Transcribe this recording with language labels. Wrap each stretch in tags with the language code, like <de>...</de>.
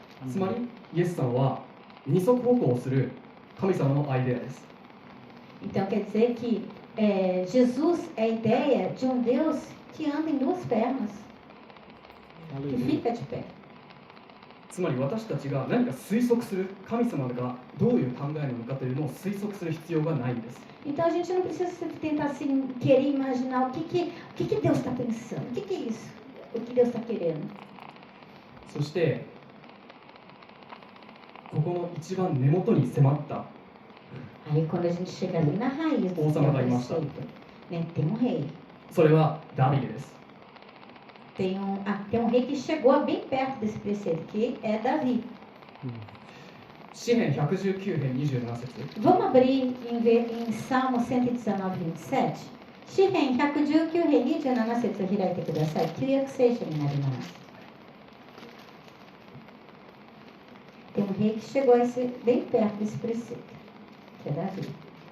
<ja>つまりイエス様は二足歩行をする神様のアイデアです。</ja> <pt>Então, quer dizer que Jesus é a ideia de um Deus que anda em duas pernas, que fica de pé.</pt> <ja>つまり私たちが何か推測する、神様がどういう考えなのかというのを推測する必要がないんです。</ja> <pt>Então a gente não precisa tentar assim, querer imaginar o que Deus está pensando, o que é isso, o que Deus está querendo.</pt> <ja>そしてここの一番根元に迫った</ja> <pt>Aí quando a gente chega ali na raiz do preceito, né, tem um rei.</pt> <ja>それはダビデです。</ja> <pt>Tem um rei que chegou bem perto desse preceito, que é Davi.</pt> <ja>詩編119編27節</ja> <pt>Vamos abrir em Salmo 119, 27.</pt> <ja>詩編119編27節を開いてください。旧約聖書になります。</ja> <pt>Tem um rei que chegou bem perto desse preceito, que é Davi.</pt>